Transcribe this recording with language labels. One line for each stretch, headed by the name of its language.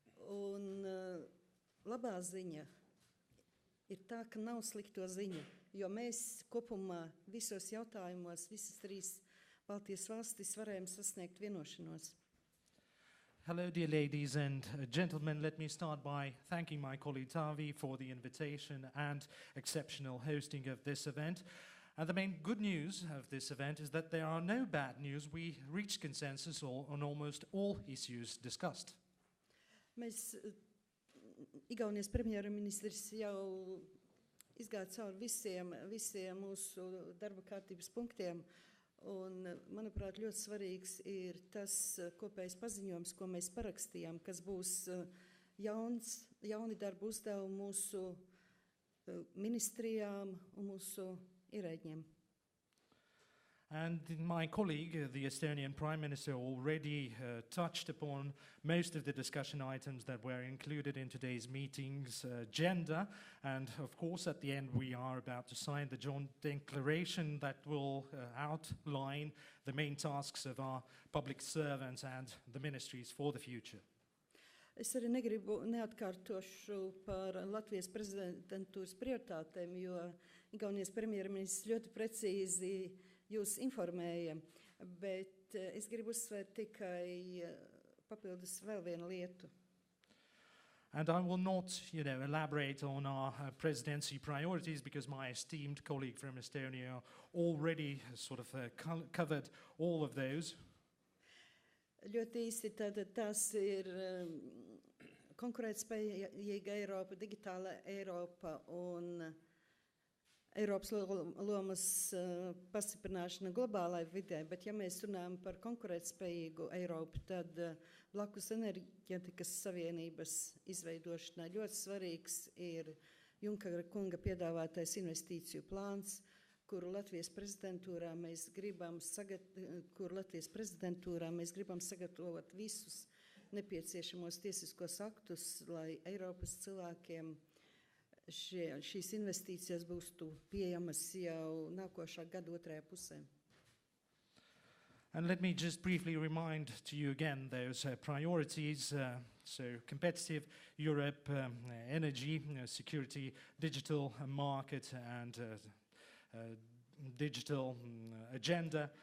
Latvian: Un labā ziņa ir tā, ka nav slikto ziņu, jo mēs kopumā visos jautājumos, visas 3 Baltijas valstis varējām sasniegt vienošanos.
English: Hello, dear ladies and gentlemen. Let me start by thanking my colleague Tāvi for the invitation and exceptional hosting of this event. And the main good news of this event is that there are no bad news. We reached consensus on almost all issues discussed.
Latvian: Mēs, Igaunijas premjerministrs jau izgāja cauri visiem mūsu darba kārtības punktiem. Un, manuprāt, ļoti svarīgs ir tas kopējs paziņojums, ko mēs parakstījām, kas būs jauni darbu uzdevumi mūsu ministrijām un mūsu ierēģiem.
English: And my colleague, the Estonian Prime Minister, already touched upon most of the discussion items that were included in today's meeting's agenda. And of course, at the end, we are about to sign the joint declaration that will outline the main tasks of our public servants and the ministries for the future.
Latvian: Es arī neatkārtošu par Latvijas prezidentūras prioritātēm, jo Igaunijas premjerministrs ļoti precīzi jūs informēja, bet es gribu uzsvērt tikai papildus vēl vienu lietu.
English: And I will not, elaborate on our presidency priorities because my esteemed colleague from Estonia already sort of covered all of those.
Latvian: Ļoti īsti tās ir konkurētspējīga Eiropa, digitāla Eiropa un Eiropas lomas pastiprināšana globālai vidē, bet ja mēs runājam par konkurētspējīgu Eiropu, tad blakus enerģetikas savienības izveidošanai ļoti svarīgs ir Junkera kunga piedāvātais investīciju plāns, kuru Latvijas prezidentūrā mēs gribam sagatavot visus nepieciešamos tiesiskos aktus, lai Eiropas cilvēkiem šīs investīcijas būtu pieejamas jau nākošā gada otrajā pusē.
English: And let me just briefly remind to you again those priorities. So competitive Europe, energy, security, digital market and digital agenda.